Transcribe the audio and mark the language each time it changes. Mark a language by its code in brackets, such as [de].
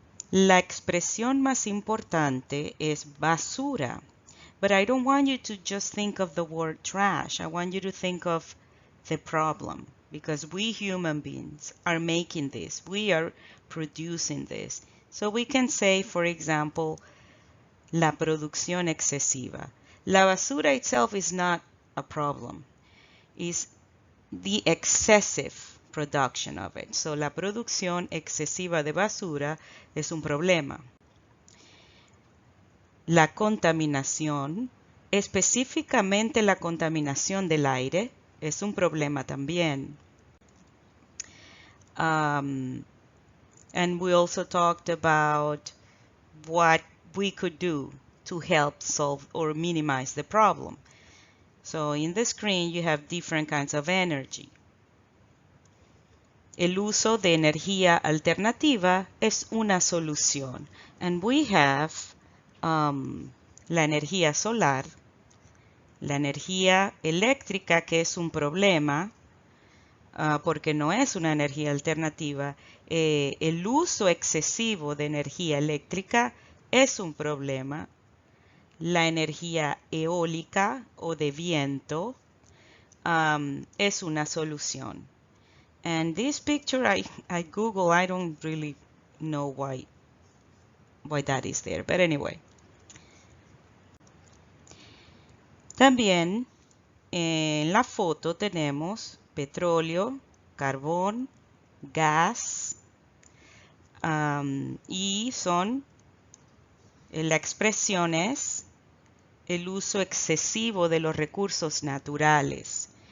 [es] La expresión más importante es basura. [en] But I don't want you to just think of the word trash. I want you to think of the problem, because we human beings are making this. We are producing this. So we can say, for example, [es] la producción excesiva. [en] La basura itself is not a problem. It's the excessive production of it. [es] So la producción excesiva de basura es un problema. La contaminación, específicamente la contaminación del aire, es un problema también. [en] And we also talked about what we could do to help solve or minimize the problem. So in the screen you have different kinds of energy. [es] El uso de energía alternativa es una solución. [en] And we have [es] la energía solar, la energía eléctrica, que es un problema porque no es una energía alternativa. El uso excesivo de energía eléctrica es un problema. La energía eólica o de viento es una solución. [en] And this picture I Google, I don't really know why that is there, but anyway. [es] También en la foto tenemos petróleo, carbón, gas, y son la expresión es el uso excesivo de los recursos naturales.